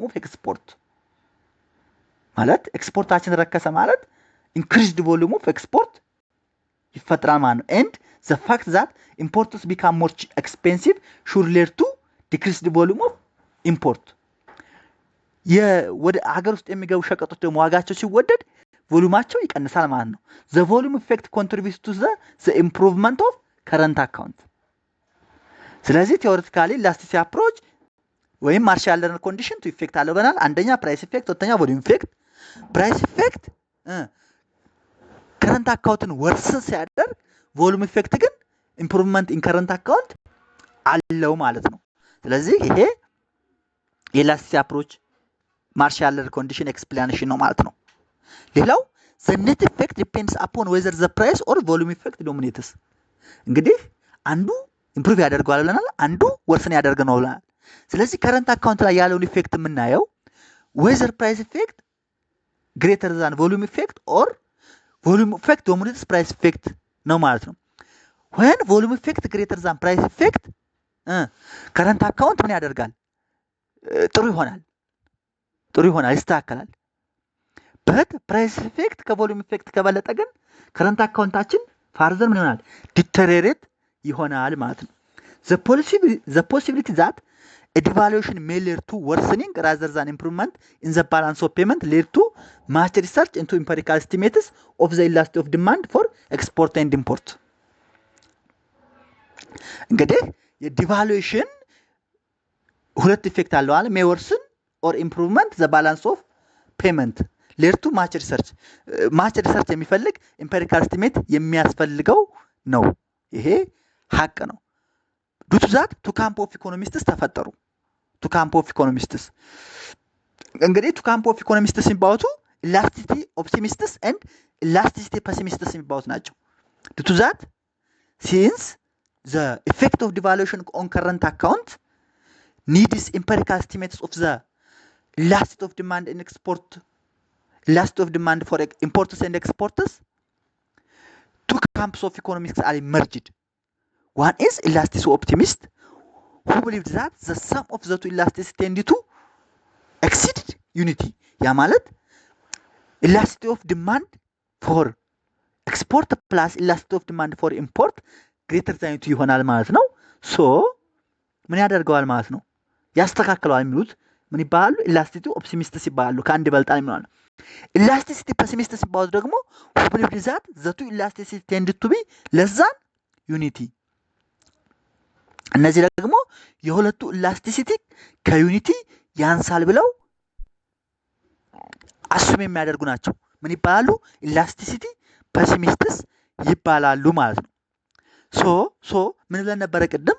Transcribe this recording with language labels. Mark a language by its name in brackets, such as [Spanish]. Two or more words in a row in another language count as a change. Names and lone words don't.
[English] of export [Amharic] ማለት ኤክስፖርታችን ረከሰ ማለት [English] increased volume of export [Amharic] ይፈጥራል ማለት ነው። [English] and the fact that imports become more expensive should lead to decreased volume of import። [Amharic] ወደ ሀገር ውስጥ የሚገቡ ሸቀጦች ደግሞ ዋጋቸው ሲወደድ ቮሉማቸው ይቀንሳል ማለት ነው። [English] the volume effect contributes to the improvement of current account። ስለዚህ theoretically elasticity approach ወይም Marshall Lerner condition two effect [Amharic] አለው ብለናል። አንደኛ [English] price effect፣ ሁለተኛ volume effect. price effect [Amharic] ከረንት አካውንትን ወርስን ሲያደርግ፣ [English] ቮሉም ኢፌክት [Amharic] ግን [English] ኢምፕሩቭመንት ኢን ከረንት አካውንት [Amharic] አለው ማለት ነው። ስለዚህ ይሄ የኢላስቲሲቲ አፕሮች ማርሻል ለርነር [English] ኮንዲሽን ኤክስፕላኔሽን [Amharic] ነው ማለት ነው። ሌላው [English] the net effect depends upon whether the price or volume effect dominates። [Amharic] እንግዲህ አንዱ ኢምፕሩቭ ያደርገዋል ብለናል፣ አንዱ ወርስን ያደርግ ነው ብለናል። ስለዚህ [English] ከረንት አካውንት [Amharic] ላይ ያለውን ኢፌክት የምናየው [English] whether price effect greater than volume effect or volume effect dominates price effect [Amharic] ነው ማለት ነው። [English] when volume effect greater than price effect ከረንት አካውንት [Amharic] ምን ያደርጋል? ጥሩ ይሆናል፣ ይስተካከላል። [English] በት ፕራይስ ኢፌክት [Amharic] ከቮሉም ኢፌክት ከበለጠ ግን ከረንት አካውንታችን ፋርዘር ምን ይሆናል? [English] ዲተሬሬት [Amharic] ይሆናል ማለት ነው። [English] the possibility that a devaluation may lead to worsening rather than improvement in the balance of payment lead to much research into empirical estimates of the elasticity of demand for export and import። [Amharic] እንግዲህ የዲቫሉዌሽን ሁለት ኢፌክት አለው አለ። [English] may worsen or improvement the balance of payment lead to much research የሚፈልግ empirical estimate [Amharic] የሚያስፈልገው ነው። ይሄ ሀቅ ነው። [English] due to that two camp of economists ተፈጠሩ። two camp of economists እንግዲህ two camp of economists የሚባሉት elasticity optimists and elasticity pessimists [Amharic] የሚባሉት ናቸው። [English] due to that since the effect of devaluation on current account needs empirical estimates of the elasticity of demand and export, elasticity of demand for importers and exporters, two camps of economics are emerged. One is elasticity optimist, who believed that the sum of the two elasticities tend to exceed unity. [Amharic] ያ ማለት [English] elasticity of demand for export plus elasticity of demand for import greater than unity [Amharic] ይሆናል ማለት ነው። ሶ ምን ያደርገዋል ማለት ነው? ያስተካክለዋል የሚሉት ምን ይባላሉ? [English] ኢላስቲሲቲ ኦፕቲሚስትስ [Amharic] ይባላሉ። ከአንድ ይበልጣል የሚለው ነው። [English] ኢላስቲሲቲ ፔሲሚስትስ [Amharic] ይባላሉ ደግሞ [English] who believed that the two elasticity tend to be less than unity። [Amharic] እነዚህ ደግሞ የሁለቱ ኢላስቲሲቲ ከዩኒቲ ያንሳል ብለው አሱም የሚያደርጉ ናቸው። ምን ይባላሉ? [English] ኢላስቲሲቲ ፔሲሚስትስ [Amharic] ይባላሉ ማለት ነው። ሶ ምን ብለን ነበረ ቅድም?